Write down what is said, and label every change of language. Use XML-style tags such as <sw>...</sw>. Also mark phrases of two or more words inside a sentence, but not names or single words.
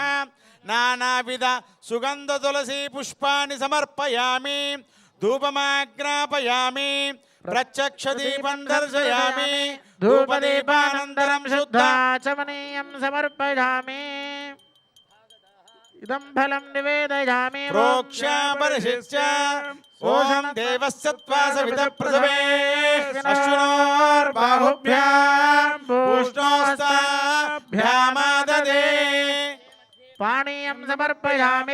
<sa>నానావిధ సుగంధ తులసీ పుష్పాన్ని సమర్పయామి. ధూపమాగ్రాపయామి. ప్రత్యక్ష దీపం దర్శయామి. ధూపదీపానంతరం శుద్ధ శుద్ధాచమనీయం సమర్పయామి. इदं फलं निवेदयामि प्रोक्ष्य परिशिष्य ओषं देवस्य त्वा सवितः प्रसवे अश्विनोर्बाहुभ्यां पूष्णोस्ताभ्यामाददे पानीयं समर्पयामि</sa>